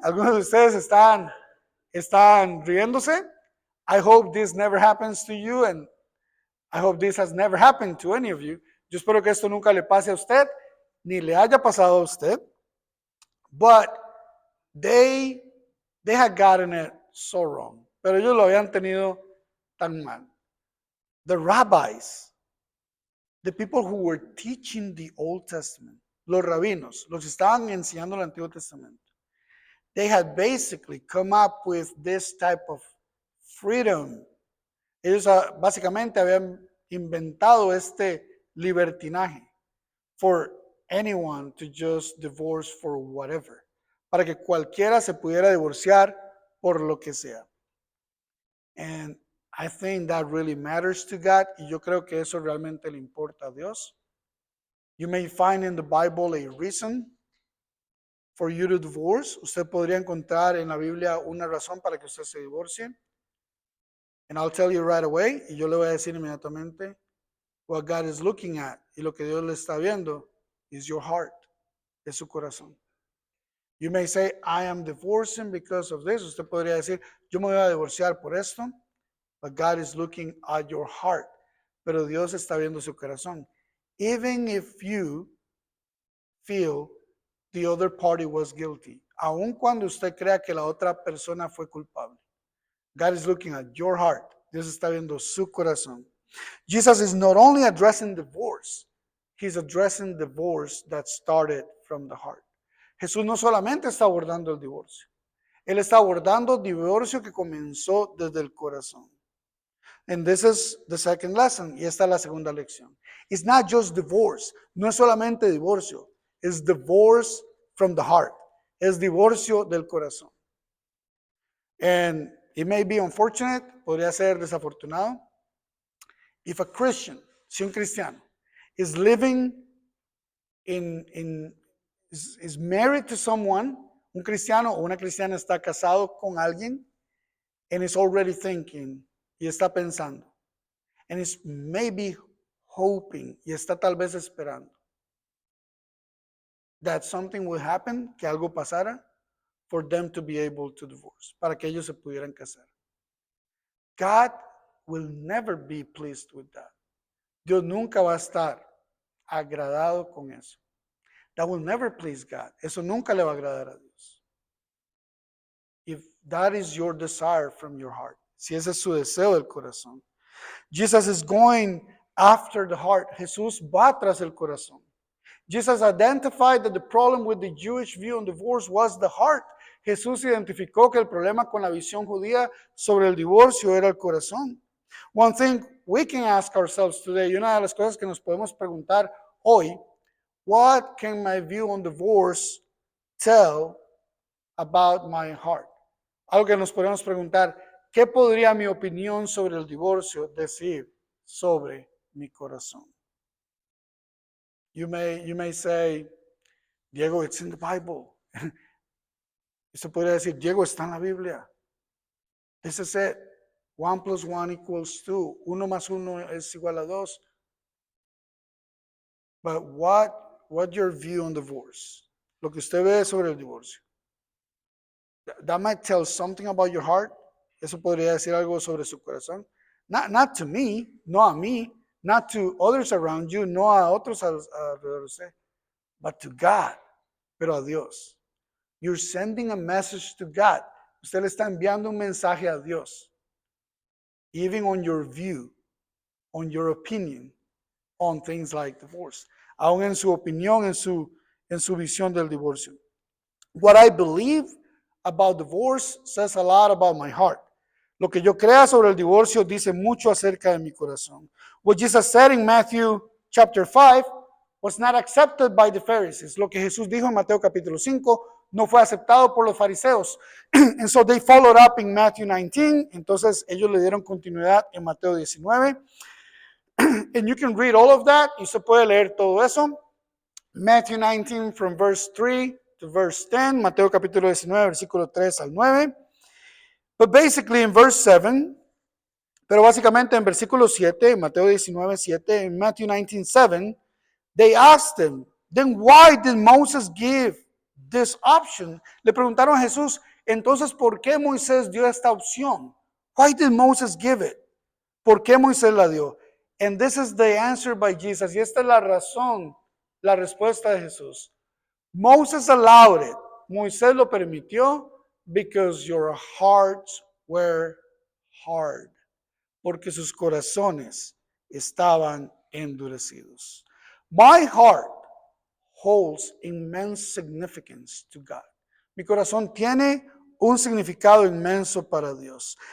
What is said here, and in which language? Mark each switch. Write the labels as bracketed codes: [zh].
[es] Algunos de ustedes están riéndose. [en] I hope this never happens to you, and I hope this has never happened to any of you. [es] Yo espero que esto nunca le pase a usted, ni le haya pasado a usted. [en] But they had gotten it so wrong. [es] Pero ellos lo habían tenido tan mal. [en] The rabbis, the people who were teaching the Old Testament, [es] los rabinos, los que estaban enseñando el Antiguo Testamento, [en] they had basically come up with this type of freedom. [es] Ellos básicamente habían inventado este libertinaje [en] for anyone to just divorce for whatever, [es] para que cualquiera se pudiera divorciar por lo que sea. [en] And I think that really matters to God, [es] y yo creo que eso realmente le importa a Dios. [en] You may find in the Bible a reason for you to divorce. [es] Usted podría encontrar en la Biblia una razón para que usted se divorcie. [en] And I'll tell you right away, [es] y yo le voy a decir inmediatamente, [en] what God is looking at, [es] y lo que Dios le está viendo, [en] is your heart, [es] es su corazón. [en] You may say, I am divorcing because of this. [es] Usted podría decir, yo me voy a divorciar por esto. [en] But God is looking at your heart. [es] Pero Dios está viendo su corazón. [en] Even if you feel the other party was guilty, [es] aun cuando usted crea que la otra persona fue culpable, [en] God is looking at your heart. [es] Dios está viendo su corazón. [en] Jesus is not only addressing divorce, he's addressing divorce that started from the heart. [es] Jesús no solamente está abordando el divorcio, él está abordando divorcio que comenzó desde el corazón. [en] And this is the second lesson, [es] y esta es la segunda lección. [en] It's not just divorce, [es] no es solamente divorcio, [en] it's divorce from the heart, [es] es divorcio del corazón. [en] And it may be unfortunate, [es] podría ser desafortunado, [en] if a Christian, [es] si un cristiano, [en] is living is married to someone, [es] Un cristiano o una cristiana está casado con alguien [en] and is already thinking [es] y está pensando [en] and is maybe hoping [es] y está tal vez esperando [en] that something will happen, [es] que algo pasara [en] for them to be able to divorce, [es] para que ellos se pudieran casar. [en] God will never be pleased with that. [es] Dios nunca va a estar agradado con eso. [en] That will never please God. [es] Eso nunca le va a agradar a Dios. [en] If that is your desire from your heart, [es] si ese es su deseo del corazón. [en] Jesus is going after the heart. [es] Jesús va tras el corazón. [en] Jesus identified that the problem with the Jewish view on divorce was the heart. [es] Jesús identificó que el problema con la visión judía sobre el divorcio era el corazón. [en] One thing we can ask ourselves today, [es] y una de las cosas que nos podemos preguntar hoy, [en] what can my view on divorce tell about my heart? [es] Algo que nos podemos preguntar, ¿qué podría mi opinión sobre el divorcio decir sobre mi corazón? [en] You may say, Diego, it's in the Bible. [es] Eso podría decir, Diego, está en la Biblia. [en] This is it. [es] 1 + 1 = 2. 1 más 1 es igual a 2. [en] But what your view on divorce? [es] Lo que usted ve sobre el divorcio. [en] That might tell something about your heart. [es] Eso podría decir algo sobre su corazón. [en] Not to me, [es] no a mí, [en] not to others around you, [es] no a otros alrededor de usted, [en] but to God, [es] pero a Dios. [en] You're sending a message to God. [es] Usted le está enviando un mensaje a Dios. [en] Even on your view, on your opinion, on things like divorce. [es] Aún en su opinión, en su visión del divorcio. [en] What I believe about divorce says a lot about my heart. [es] Lo que yo crea sobre el divorcio dice mucho acerca de mi corazón. [en] What Jesus said in Matthew chapter 5 was not accepted by the Pharisees. [es] Lo que Jesús dijo en Mateo capítulo 5 no fue aceptado por los fariseos. [en] And so they followed up in Matthew 19. [es] Entonces ellos le dieron continuidad en Mateo 19. [en] And you can read all of that. [es] Y se puede leer todo eso. [en] Matthew 19 from verse 3 to verse 10. [es] Mateo capítulo 19, versículo 3 al 9. [en] But basically in verse 7, [es] pero básicamente en versículo 7, [en] Mateo 19, 7, en Matthew 19, 7, they asked him, then why did Moses give this option? [es] Le preguntaron a Jesús, entonces, ¿por qué Moisés dio esta opción? [en] Why did Moses give it? [es] ¿Por qué Moisés la dio? [en] And this is the answer by Jesus. [es] Y esta es la razón, la respuesta de Jesús. [en] Moses allowed it. [es] Moisés lo permitió [en] because your hearts were hard. [es] Porque sus corazones estaban endurecidos. [en] My heart holds immense significance to God. [es] Mi corazón tiene un significado inmenso para Dios.